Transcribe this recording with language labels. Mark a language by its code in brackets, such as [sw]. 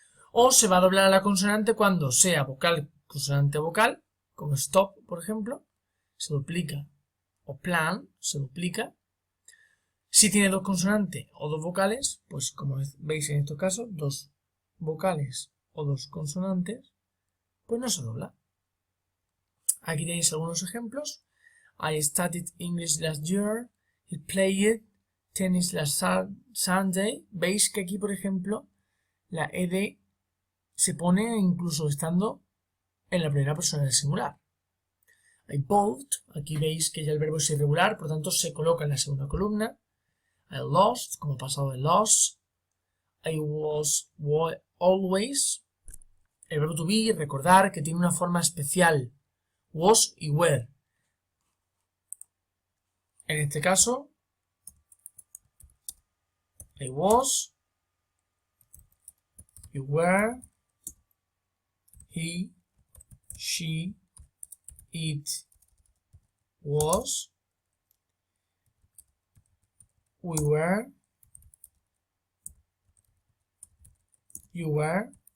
[es] O se va a doblar a la consonante cuando sea vocal, consonante vocal, como stop, por ejemplo, se duplica. O plan, se duplica. Si tiene dos consonantes o dos vocales, pues como veis en estos casos, dos vocales o dos consonantes, pues no se dobla. Aquí tenéis algunos ejemplos. [en] I studied English last year. He played tennis last Sunday. [es] Veis que aquí, por ejemplo, la ed se pone incluso estando en la primera persona del singular. [en] I bought, [es] aquí veis que ya el verbo es irregular, por tanto se coloca en la segunda columna. [en] I lost, [es] como pasado de [en] lost. I was always. [es] El verbo to be, recordar que tiene una forma especial. Was y were. En este caso, [en] I was, you were, he, she, it was, we were, you were,